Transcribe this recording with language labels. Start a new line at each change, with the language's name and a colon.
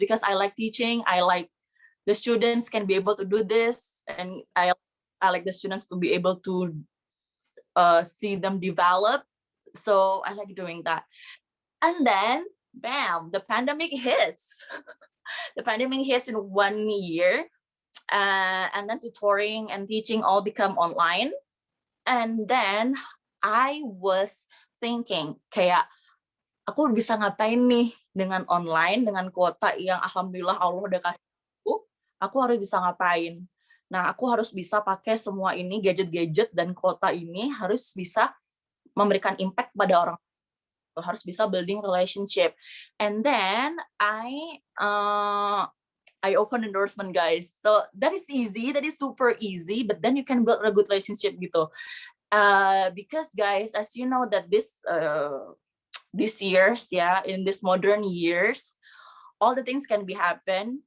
English: Because I like teaching, I like the students can be able to do this, and I like the students to be able to see them develop. So I like doing that. And then, bam, the pandemic hits. The pandemic hits in 1 year, and then tutoring and teaching all become online. And then I was thinking,
Indonesian: kayak aku bisa ngapain nih dengan online, dengan kuota yang alhamdulillah Allah udah kasih aku harus bisa ngapain. Nah, aku harus bisa pakai semua ini, gadget-gadget dan kuota ini harus bisa memberikan impact pada orang, harus bisa
English: building relationship. And then I open endorsement, guys. So that is easy, that is super easy, but then you can build a good relationship gitu. Because guys, as you know that these years, yeah, in these modern years, all the things can be happen.